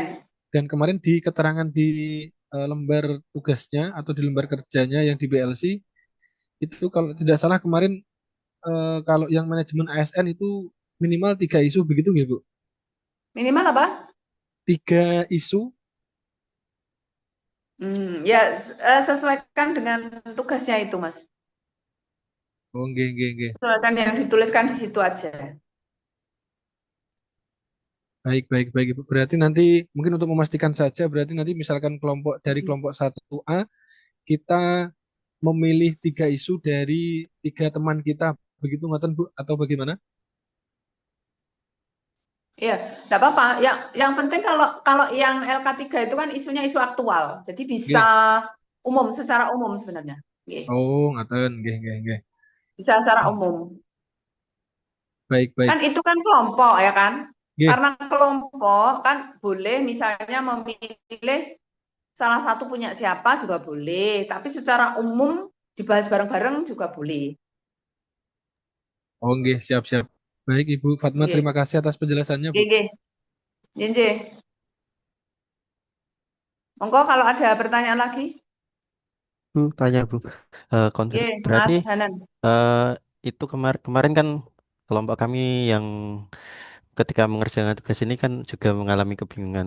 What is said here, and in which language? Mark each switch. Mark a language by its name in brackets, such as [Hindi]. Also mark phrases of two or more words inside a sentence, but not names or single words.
[Indonesian] Dan kemarin di keterangan di lembar tugasnya atau di lembar kerjanya yang di BLC, itu kalau tidak salah kemarin kalau yang manajemen ASN itu minimal 3 isu begitu nggak, Bu? Minimal apa? 3 isu. Ya, sesuaikan dengan tugasnya itu, Mas. [Javanese] Oh, nggih, nggih, nggih. [Indonesian] Sesuaikan yang dituliskan di situ aja. Baik, baik, baik, Ibu. Berarti nanti mungkin untuk memastikan saja, berarti nanti misalkan dari Mm. kelompok 1A, kita memilih 3 isu dari 3 teman kita. Begitu ngoten, Bu? Atau bagaimana? Iya, enggak apa-apa. Yang penting kalau kalau yang LK3 itu kan isunya isu aktual. Jadi bisa Nggih. umum, secara umum sebenarnya. Nggih. [Javanese] Oh, ngaten. Nggih, nggih, nggih. [Indonesian] Bisa secara Hmm. umum. Baik, baik. Kan itu kan kelompok ya kan? Nggih. Karena kelompok kan boleh misalnya memilih salah satu punya siapa juga boleh, tapi secara umum dibahas bareng-bareng juga boleh. Oh, nggih, siap, siap. Baik, Ibu Fatma, terima Nggih. kasih atas penjelasannya, Bu. [Javanese] Nggih, nggih. Nggih, nggih. [Indonesian] Monggo kalau ada pertanyaan lagi. Bu, tanya Bu, Nggih, berarti Mas Hanan. eh, itu kemarin kan kelompok kami yang ketika mengerjakan tugas ini kan juga mengalami kebingungan.